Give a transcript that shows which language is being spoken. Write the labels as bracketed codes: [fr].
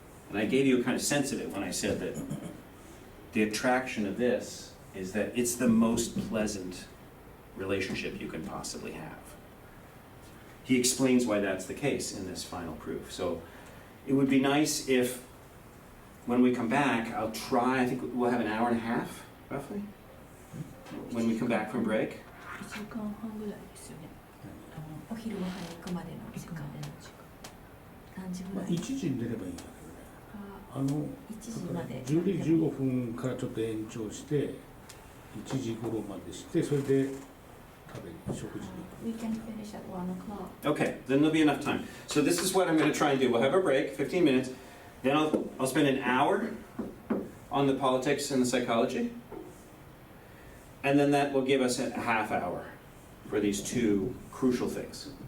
[en] And I gave you a kind of sense of it when I said that the attraction of this is that it's the most pleasant relationship you can possibly have. He explains why that's the case in this final proof. So it would be nice if, when we come back, I think we'll have an hour and a half, roughly, when we come back from break. [ja] 1時間半ぐらいですよね。お昼ご飯に行くまでの時間。何時ぐらい 1時に出ればいいんだけどね。 1時まで。 10時15分からちょっと延長して、1時頃までして、それで食事に。 [en] We can finish at 1 o'clock. Okay, then there'll be enough time. So this is what I'm going to try and do. We'll have a break, 15 minutes. Then I'll spend an hour on the politics and the psychology. And then that will give us a half hour for these 2 crucial things.